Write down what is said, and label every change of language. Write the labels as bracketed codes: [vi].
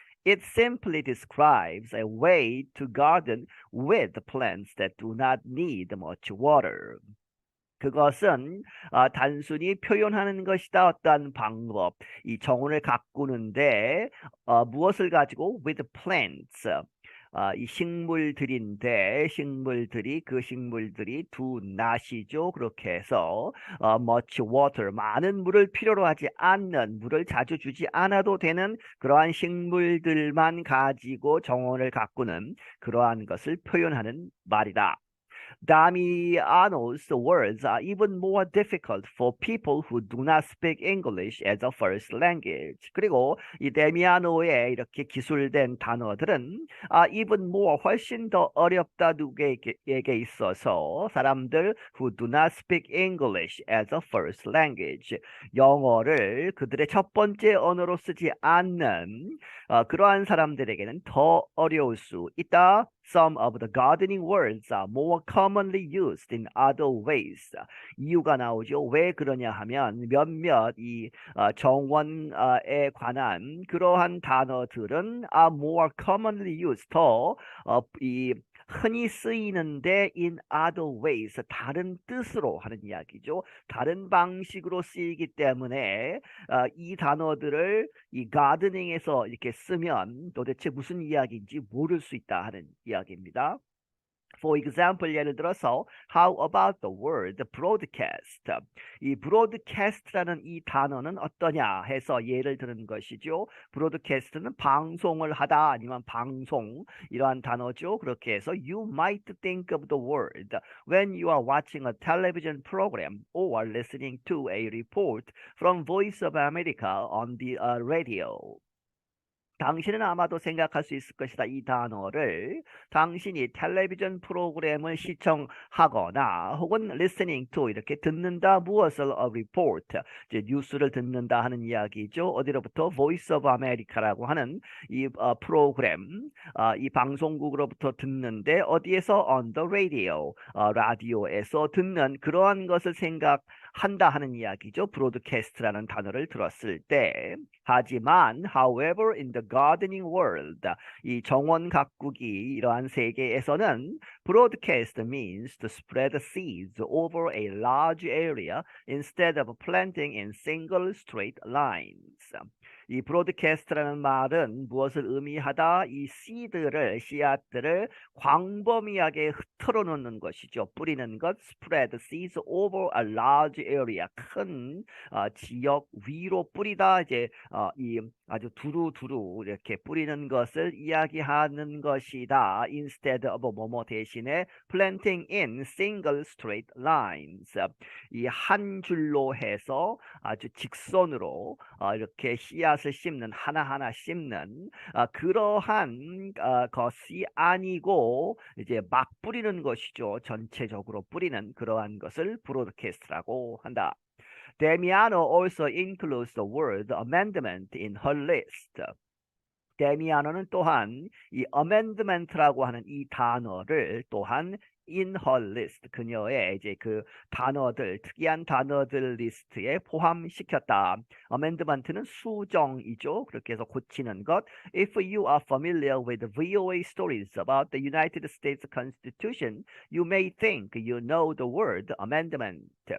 [en] It simply describes a way to garden with plants that do not need much water. [ko] 그것은 단순히 표현하는 것이다. 어떠한 방법, 이 정원을 가꾸는데 무엇을 가지고 [en] with plants, [ko] 이 식물들인데 그 식물들이 do not이죠. 그렇게 해서 much water, 많은 물을 필요로 하지 않는, 물을 자주 주지 않아도 되는 그러한 식물들만 가지고 정원을 가꾸는 그러한 것을 표현하는 말이다. [en] Damiano's words are even more difficult for people who do not speak English as a first language. [ko] 그리고 이 데미아노의 이렇게 기술된 단어들은 [en] even more, [ko] 훨씬 더 어렵다 누구에게 있어서 사람들 [en] who do not speak English as a first language, [ko] 영어를 그들의 첫 번째 언어로 쓰지 않는 그러한 사람들에게는 더 어려울 수 있다. [en] Some of the gardening words are more commonly used in other ways. [ko] 이유가 나오죠. 왜 그러냐 하면 몇몇 이 정원에 관한 그러한 단어들은 [en] are more commonly used, [ko] 이 흔히 쓰이는데 [en] in other ways, [ko] 다른 뜻으로 하는 이야기죠. 다른 방식으로 쓰이기 때문에 이 단어들을 이 가드닝에서 이렇게 쓰면 도대체 무슨 이야기인지 모를 수 있다 하는 이야기입니다. [en] For example, [ko] 예를 들어서 [en] how about the word broadcast? [ko] 이 broadcast라는 이 단어는 어떠냐 해서 예를 드는 것이죠. broadcast는 방송을 하다 아니면 방송, 이러한 단어죠. [en] 그렇게 해서 you might think of the word when you are watching a television program or listening to a report from Voice of America on the radio. [ko] 당신은 아마도 생각할 수 있을 것이다. 이 단어를 당신이 텔레비전 프로그램을 시청하거나 혹은 [en] listening to, [ko] 이렇게 듣는다, 무엇을 [en] a report, [ko] 이제 뉴스를 듣는다 하는 이야기죠. 어디로부터? Voice of America라고 하는 이 프로그램, 이 방송국으로부터 듣는데 어디에서? [en] On the radio, [ko] 라디오에서 듣는 그러한 것을 생각한다 하는 이야기죠. broadcast라는 단어를 들었을 때. 하지만 [en] however in the gardening world, [ko] 이 정원 가꾸기 이러한 세계에서는 [en] broadcast means to spread seeds over a large area instead of planting in single straight lines. [ko] 이 broadcast라는 말은 무엇을 의미하다? 이 씨앗들을 광범위하게 흩어 놓는 것이죠. 뿌리는 것, [en] spread seeds over a large area. [ko] 큰 지역 위로 뿌리다. 이제 이 아주 두루두루 이렇게 뿌리는 것을 이야기하는 것이다. [en] Instead of [ko] 뭐뭐 대신에 [en] planting in single straight lines. [ko] 이 한 줄로 해서 아주 직선으로 이렇게 씨앗을 심는 하나하나 심는 그러한 것이 아니고 이제 막 뿌리는 것이죠. 전체적으로 뿌리는 그러한 것을 브로드캐스트라고 한다. [en] Damiano also includes the word amendment in her list. [ko] 데미아노는 또한 이 amendment라고 하는 이 단어를 또한 [en] in her list [ko] 그녀의 이제 그 단어들 특이한 단어들 리스트에 포함시켰다. amendment는 수정이죠. 그렇게 해서 고치는 것. [en] If you are familiar with VOA stories about the United States Constitution, you may think you know the word amendment.